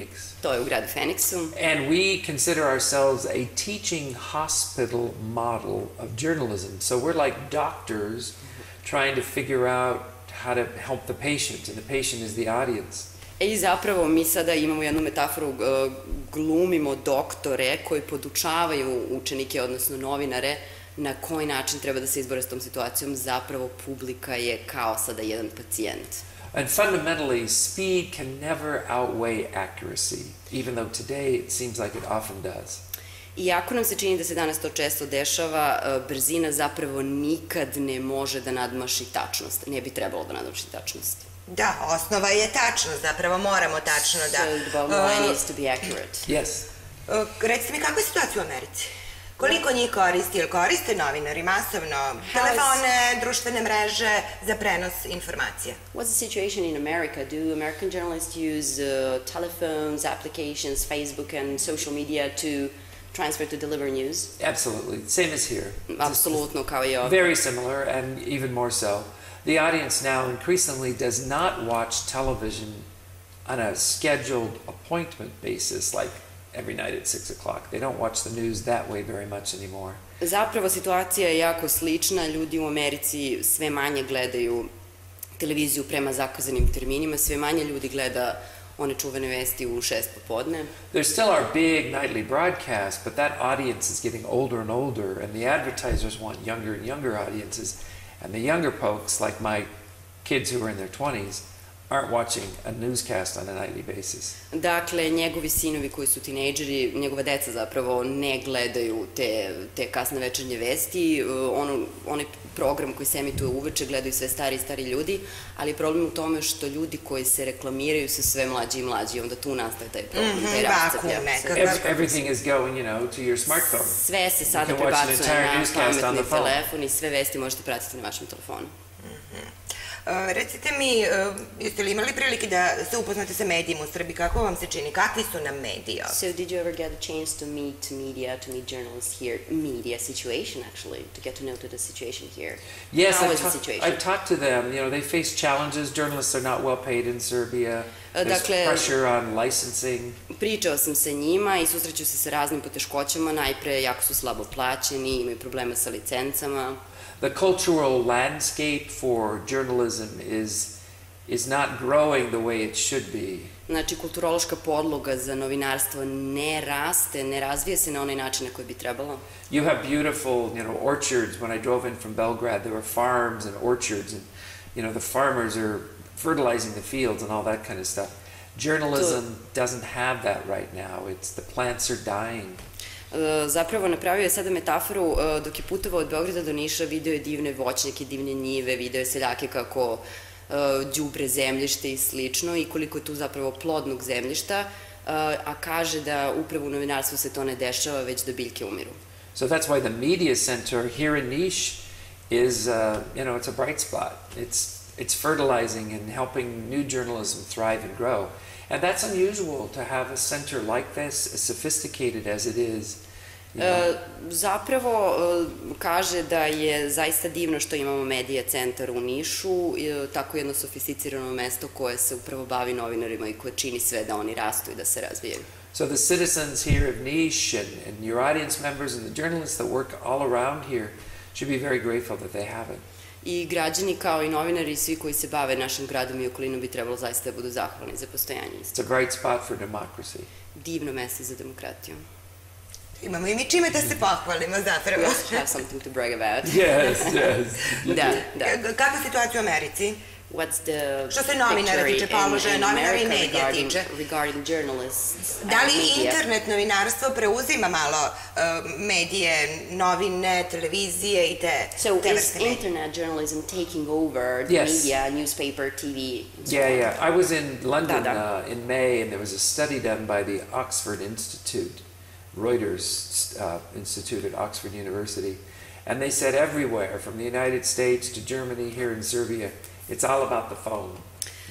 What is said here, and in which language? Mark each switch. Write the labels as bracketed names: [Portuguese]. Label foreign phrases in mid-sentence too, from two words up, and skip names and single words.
[Serbian] To je u gradu Phoenixu. [English] And we consider ourselves a teaching hospital model of journalism. So we're like doctors trying to figure out how to help the patient, and the patient is the audience. [Serbian] I zapravo mi sada imamo jednu metaforu, glumimo doktore koji podučavaju učenike, odnosno novinare, na koji način treba da se izbore s tom situacijom. Zapravo publika je kao sada jedan pacijent. [English] And fundamentally, speed can never outweigh accuracy, even though today it seems like it often does. [Serbian] Iako nam se čini da se danas to često dešava, brzina zapravo nikad ne može da nadmaši tačnost. Ne bi trebalo da nadmaši tačnost. Da, osnova je tačnost, zapravo moramo tačno da... [English] So the bottom line is to be accurate. Yes. [Serbian] Recite mi, kakva je situacija u Americi? Koliko njih koristi ili koriste novinari masovno telefone, društvene mreže za prenos informacija? [English] What's the situation in America? Do American journalists use telephones, applications, Facebook and social media to transfer to deliver news? Absolutely. Same as here. [Serbian] Apsolutno, kao i ovdje. [English] Very similar, and even more so. The audience now increasingly does not watch television on a scheduled appointment basis, like every night at 6 o'clock. They don't watch the news that way very much anymore. [Serbian] Zapravo situacija je jako slična. Ljudi u Americi sve manje gledaju televiziju prema zakazanim terminima, sve manje ljudi gleda one čuvene vesti u 6 popodne. [English] There's still our big nightly broadcast, but that audience is getting older and older, and the advertisers want younger and younger audiences, and the younger folks, like my kids who are in their 20s, aren't watching a newscast on a nightly basis. [Serbian] Dakle, njegovi sinovi koji su tinejdžeri, njegova deca zapravo ne gledaju te kasne večernje vesti, onaj program koji se emituje uveče gledaju sve stari ljudi, ali problem u tome što ljudi koji se reklamiraju su sve mlađi i mlađi, onda tu nastaje taj problem, taj rasceplja. [English] Everything is going, to your smartphone. [Serbian] Sve se sada prebacuje na pametni telefon i sve vesti možete pratiti na vašem telefonu. Recite mi, jeste li imali prilike da se upoznate sa medijima u Srbiji? Kako vam se čini? Kakvi su nam mediji? [English] So did you ever get a chance to meet media, to meet journalists here? Media situation, actually, to get to know the situation here. Yes, How is the situation? I've talked to them. They face challenges. Journalists are not well paid in Serbia. There's pressure on licensing. [Serbian] Pričao sam sa njima i susreću se sa raznim poteškoćama. Najpre, jako su slabo plaćeni, imaju problema sa licencama. [English] The cultural landscape for journalism is not growing the way it should be. [Serbian] Znači, kulturološka podloga za novinarstvo ne raste, ne razvija se na onaj način na koji bi trebalo. [English] You have beautiful, orchards. When I drove in from Belgrade, there were farms and orchards, and the farmers are fertilizing the fields and all that kind of stuff. Journalism doesn't have that right now. The plants are dying. [Serbian] Zapravo napravio je sada metaforu, dok je putovao od Beograda do Niša, video je divne voćnjake, divne njive, video je seljake kako đubre zemljište i slično i koliko je tu zapravo plodnog zemljišta, a kaže da upravo u novinarstvu se to ne dešava, već da biljke umiru. [English] So that's why the media center here in Niš is, it's a bright spot. It's fertilizing and helping new journalism thrive and grow. And that's unusual to have a center like this, as sophisticated as it is. [Serbian] Zapravo kaže da je zaista divno što imamo medija centar u Nišu, tako jedno sofisticirano mesto koje se upravo bavi novinarima i koje čini sve da oni rastu i da se razvijaju. [English] So the citizens here of Niš and your audience members and the journalists that work all around here should be very grateful that they have it. [Serbian] I građani kao i novinari i svi koji se bave našim gradom i okolinom bi trebalo zaista da budu zahvalni za postojanje. It's a bright spot for democracy. Divno mesto za demokratiju. Imamo i mi čime da se pohvalimo zapravo. [English] We have something to brag about. Yes. [Serbian] Da. Kakva je situacija u Americi? [English] What's the [Serbian] što se novinara tiče, položaja novinara i medija tiče? [English] Regarding journalists [Serbian] da li internet novinarstvo preuzima malo medije, novine, televizije i te vrste medije? [English] So is internet journalism taking over the media, newspaper, TV? Yeah. I was in London in May, and there was a study done by the Oxford Institute, Reuters Institute at Oxford University, and they said everywhere, from the United States to Germany, here in Serbia, it's all about the phone.